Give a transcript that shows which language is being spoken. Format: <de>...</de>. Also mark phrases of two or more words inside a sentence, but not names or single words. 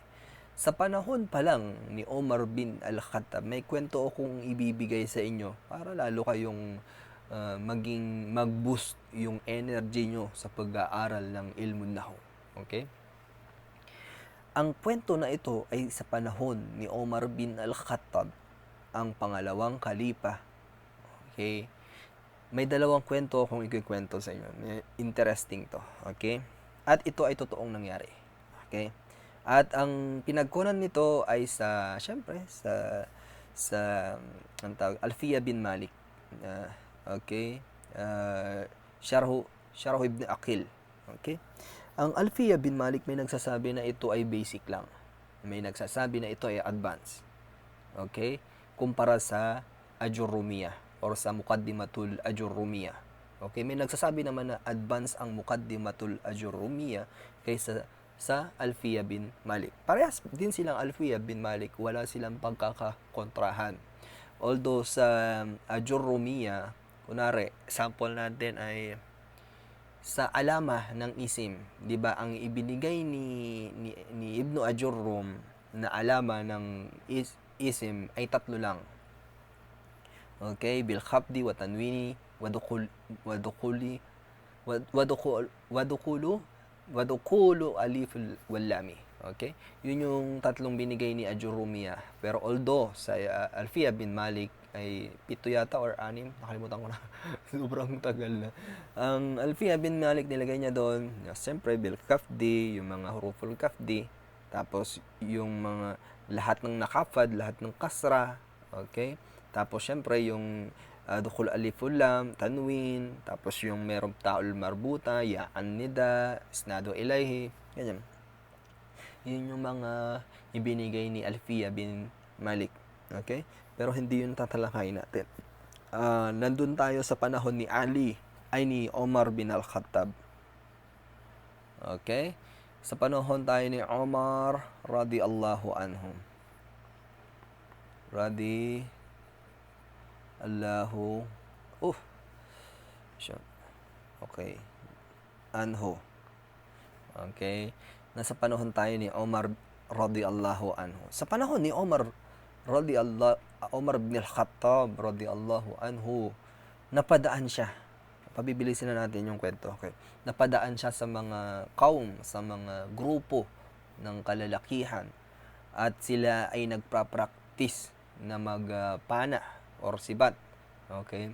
<tl>Sa panahon pa lang ni Omar bin Al-Khattab, may kwento akong ibibigay sa inyo para lalo kayong maging mag-boost yung energy nyo sa pag-aaral ng</tl> <ar>علم النحو.</ar> <tl>Okay? Ang kwento na ito ay sa panahon ni Omar bin Al-Khattab, ang pangalawang kalipa. Okay? May dalawang kwento akong ikikwento sa inyo. Interesting to. Okay? At ito ay totoong nangyari. Okay? At ang pinagkunan nito ay syempre, ang tawag, Alfiya bin Malik. Okay? Sharh ibn Aqil. Okay? Ang Alfiya bin Malik may nagsasabi na ito ay basic lang. May nagsasabi na ito ay advanced. Okay? Kumpara sa Ajurrumiyah or sa Muqaddimatul Ajurrumiyah. Okay, may nagsasabi naman na advance ang Muqaddimatul Ajurrumiyah kaysa sa Alfiya bin Malik. Parehas din silang Alfiya bin Malik, wala silang pagkakakontrahan. Although sa Ajurrumiyah, kunwari, sample natin ay sa alama ng isim, 'di ba? Ang ibinigay ni Ibnu Ajurrum na alama ng isim ay tatlo lang. Okay,</tl> <ar>بالخفض والتنوين ودخول الألف واللام.</ar> <tl>Okay? Yun yung tatlong binigay ni Ajurrumiyah. Pero although sa Alfiya bin Malik ay 7 yata or 6, nakalimutan ko na. Sobrang tagal na. Ang Alfiya bin Malik nilagay niya doon, siyempre bil khafdi, yung mga</tl> <ar>حروف الخفض,</ar> <tl>tapos yung mga lahat ng nakafad, lahat ng kasra, okay? Tapos syempre yung</tl> <ar>دخول الألف اللام,</ar> <tl>tanwin, tapos yung merong</tl> <ar>التاء المربوطة, ياء النداء، إسناد إليه,</ar> <tl>ganyan. Yun yung mga ibinigay ni Alfiya bin Malik, okay? Pero hindi yun tatalakayin natin. Nandun tayo sa panahon ni Ali, ay ni Omar bin Al-Khattab. Okay? Sa panahon tayo ni Omar</tl> <ar>رضي الله عنه.</ar> <tl>Okay. Anhu. Okay? Nasa panahon tayo ni Omar</tl> <ar>رضي الله عنه.</ar> <tl>Sa panahon ni Omar bin Al-Khattab</tl> <ar>رضي الله عنه,</ar> <tl>napadaan siya. Pabibilisin na natin yung kwento. Okay. Napadaan siya sa mga sa mga grupo ng kalalakihan, at sila ay nagpa-practice na magpana or sibat. Okay?</tl>